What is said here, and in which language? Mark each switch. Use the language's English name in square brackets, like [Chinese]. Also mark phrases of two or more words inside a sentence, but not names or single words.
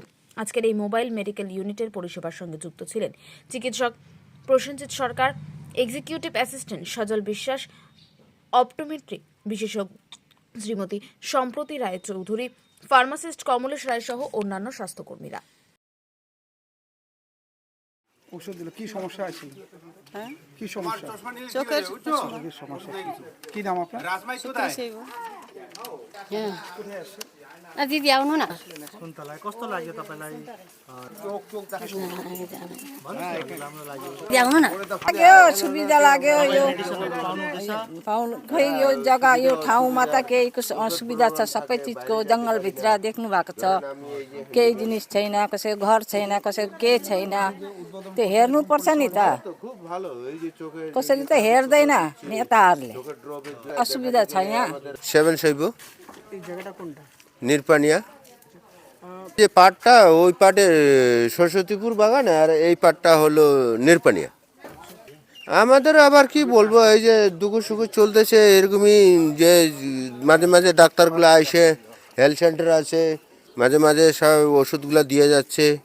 [Bangla] আজকের এই মোবাইল মেডিকেল ইউনিটের পরিষেবার সঙ্গে যুক্ত ছিলেন চিকিৎসক প্রসেনজিৎ সরকার, [English] executive assistant [Bangla] সজল বিশ্বাস, অপটোমেট্রি বিশেষজ্ঞ শ্রীমতী সম্প্রতি রায় চৌধুরী, ফার্মাসিস্ট কমলেশ রায় সহ অন্যান্য স্বাস্থ্যকর্মীরা। ওষুধ দিল, কি সমস্যা আছে? হ্যাঁ, কি সমস্যা? চোখের চোখের সমস্যা কি নাম আপনার? [Nepali] दिदी आउनु न। कुन्तलाई कस्तो लाग्यो तपाईलाई? आउनु न। लाग्यो, सुविधा लाग्यो। यो पाउनु खै यो जग्गा यो ठाउँमा त केहीको असुविधा छ, सबै चिजको जङ्गलभित्र देख्नु भएको छ। केही जिनिस छैन, कसैको घर छैन, कसैको के छैन, त्यो हेर्नुपर्छ नि त। कसैले त हेर्दैन नेताहरूले, असुविधा छ यहाँ। সেভেন শৈব [Bangla] এই জায়গাটা কোনটা? নিরপানিয়া, যে পাটটা ওই পাটে সরস্বতীপুর বাগান, আর এই পাটটা হলো নিরপানিয়া। আমাদের আবার কি বলবো, এই যে দুঃখ সুখ চলতেছে এরকমই, যে মাঝে মাঝে ডাক্তারগুলো আসে, [English] health center [Bangla] আছে, মাঝে মাঝে সব ওষুধগুলো দিয়ে যাচ্ছে।